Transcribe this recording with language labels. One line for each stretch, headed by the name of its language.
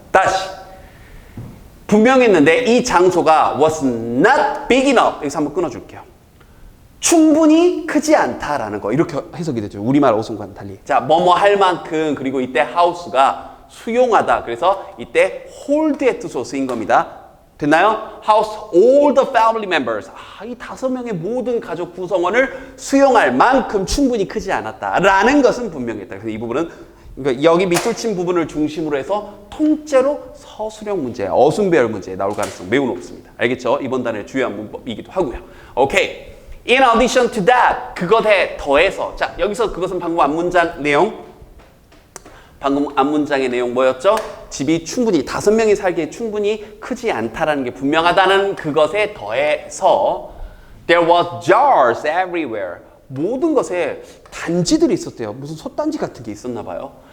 Korean: 다시 분명했는데 이 장소가
English: was not big enough.
Korean: 여기서 한번 끊어줄게요. 충분히 크지 않다라는 거 이렇게 해석이 되죠. 우리말 어순과는 달리. 자, 뭐뭐 할 만큼 그리고 이때 house가 수용하다. 그래서 이때 hold의 뜻으로 쓰인 겁니다. 됐나요?
English: House all the family members.
Korean: 이 5명의 모든 가족 구성원을 수용할 만큼 충분히 크지 않았다라는 것은 분명했다. 그래서 이 부분은 그러니까 여기 밑줄 친 부분을 중심으로 해서 통째로 서술형 문제, 어순배열 문제에 나올 가능성 매우 높습니다. 알겠죠? 이번 단의 주요한 문법이기도 하고요. 오케이.
English: In addition to that,
Korean: 그것에 더해서. 자, 여기서 그것은 방금 앞문장 내용. 방금 앞문장의 내용 뭐였죠? 집이 충분히 5명이 살기에 충분히 크지 않다라는 게 분명하다는 그것에 더해서
English: There was jars everywhere.
Korean: 모든 것에 단지들이 있었대요. 무슨 솥단지 같은 게 있었나 봐요.